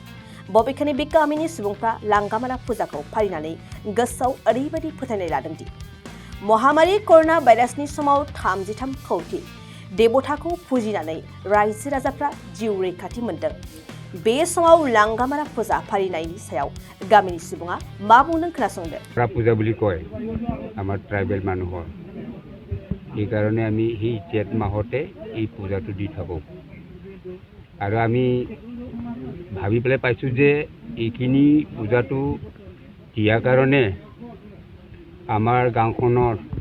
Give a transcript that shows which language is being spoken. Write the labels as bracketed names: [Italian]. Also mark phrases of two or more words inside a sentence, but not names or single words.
[Bodo] बबेखानि बे गामिनि सुबुंफ्रा लांगामारा फुजाखौ फालिनानै गोसोआव ओरैबायदि फोथायनाय लादोंदि महामारी [English] corona virus [Bodo] समाव 33 कौटि देबथाखौ फुजिनानै रायजो राजाफ्रा जिउ रैखाथि मोन्दों। बे समाव लांगामारा फुजा फालिनायनि सायाव गामिनि सुबुङा मा बुंदों खोनासंदो। [Assamese] পূজা বুলি কয় আমাৰ ট্ৰাইবেল মানুহৰ। সেইকাৰণে আমি সেই জেঠ মাহতে এই পূজাটো দি থাকোঁ আৰু আমি ভাবি পেলাই পাইছোঁ যে এইখিনি পূজাটো দিয়াৰ কাৰণে আমাৰ গাঁওখনৰ